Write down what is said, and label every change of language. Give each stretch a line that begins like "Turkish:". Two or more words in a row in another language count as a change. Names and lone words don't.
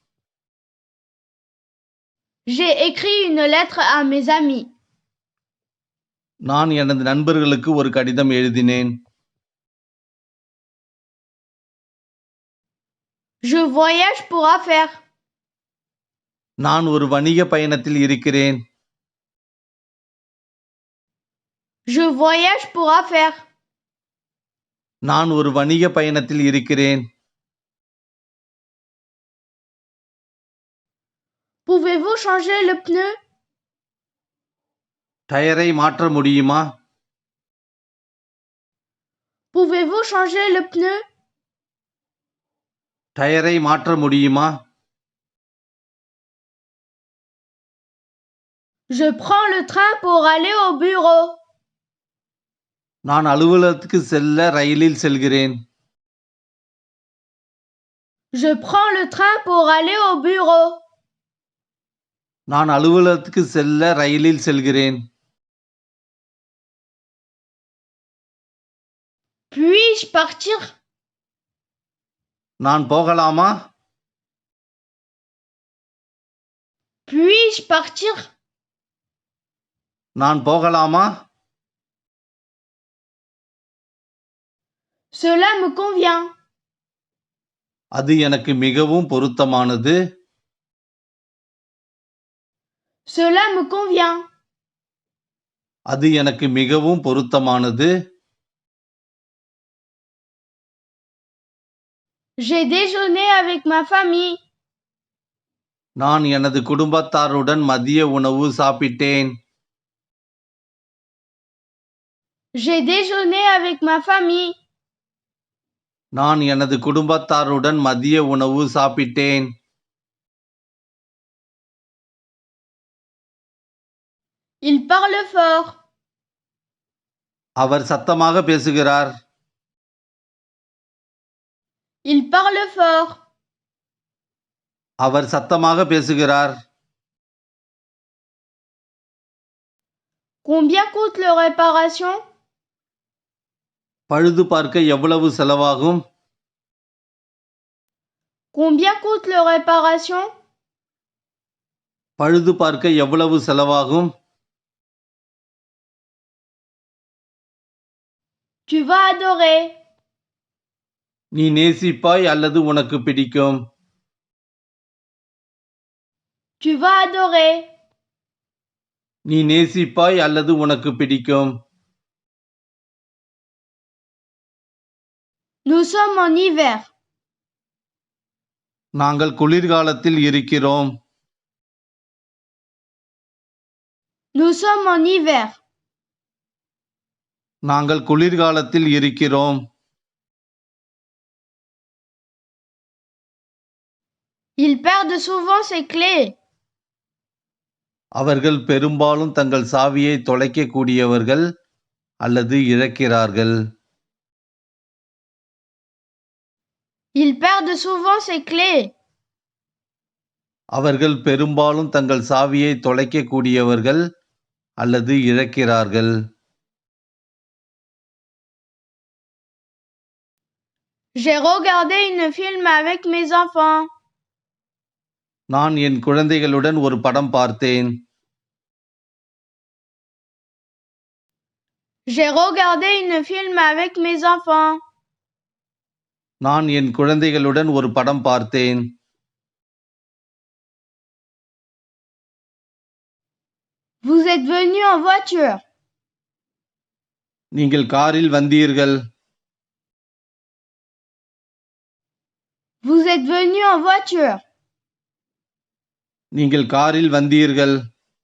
French: J'ai écrit une lettre à mes amis.
Tamil: நான் எனது நண்பர்களுக்கு ஒரு கடிதம் எழுதினேன்.
French: Je voyage pour affaires.
Tamil: நான் ஒரு வணிக பயணத்தில் இருக்கிறேன்.
French: Je voyage pour affaires.
Tamil: நான் ஒரு வணிக பயணத்தில் இருக்கிறேன்.
French: Pouvez-vous changer le pneu?
Tamil: டயரை மாற்ற முடியுமா?
French: Pouvez-vous changer le pneu?
Tamil: டயரை மாற்ற முடியுமா?
French: Je prends le train pour aller au bureau.
Tamil: நான் அலுவலகத்துக்கு செல்ல ரயிலில் செல்கிறேன்.
French: Je prends le train pour aller au bureau.
Tamil: நான் அலுவலகத்துக்கு செல்ல ரயிலில் செல்கிறேன்.
French: Puis-je partir?
Tamil: நான் போகலாமா?
French: Puis-je partir?
Tamil: நான் போகலாமா?
French: Cela me convient.
Tamil: அது எனக்கு மிகவும் பொருத்தமானது.
French: Cela me convient.
Tamil: அது எனக்கு மிகவும் பொருத்தமானது.
French: J'ai déjeuné avec ma famille.
Tamil: நான் எனது குடும்பத்தாருடன் மதிய உணவு சாப்பிட்டேன்.
French: J'ai déjeuné avec ma famille.
Tamil: நான் எனது குடும்பத்தாருடன் மதிய உணவு சாப்பிட்டேன்.
French: Il parle fort.
Tamil: அவர் சத்தமாக பேசுகிறார்.
French: Il parle fort.
Tamil: அவர் சத்தமாக பேசுகிறார்.
French: Combien coûte la réparation?
Tamil: பழுது பார்க்க எவ்வளவு செலவாகும்?
French: Combien coûte la réparation?
Tamil: பழுது பார்க்க எவ்வளவு செலவாகும்?
French: Tu vas adorer.
Tamil: நீ நேசிப்பாய் அல்லது உனக்கு பிடிக்கும்.
French: Tu vas adorer.
Tamil: நீ நேசிப்பாய் அல்லது உனக்கு பிடிக்கும்.
French: Nous sommes en hiver.
Tamil: நாங்கள் குளிர்காலத்தில் இருக்கிறோம்.
French: Nous sommes en hiver.
Tamil: நாங்கள் குளிர்காலத்தில் இருக்கிறோம்.
French: Ils perdent souvent ses clés.
Tamil: அவர்கள் பெரும்பாலும் தங்கள் சாவியை தொலைக்கக்கூடியவர்கள் அல்லது இழக்கிறார்கள்.
French: Ils perdent souvent ses clés.
Tamil: அவர்கள் பெரும்பாலும் தங்கள் சாவியை தொலைக்கக்கூடியவர்கள் அல்லது இழக்கிறார்கள்.
French: J'ai regardé un film avec mes enfants.
Tamil: நான் என் குழந்தைகளுடன் ஒரு படம் பார்த்தேன்.
French: J'ai regardé un film avec mes enfants.
Tamil: நான் என் குழந்தைகளுடன் ஒரு படம் பார்த்தேன்.
French: Vous êtes venus en voiture.
Tamil: நீங்கள் காரில் வந்தீர்கள்.
French: Vous êtes venus en voiture.
Tamil: நீங்கள் காரில் வந்தீர்கள்.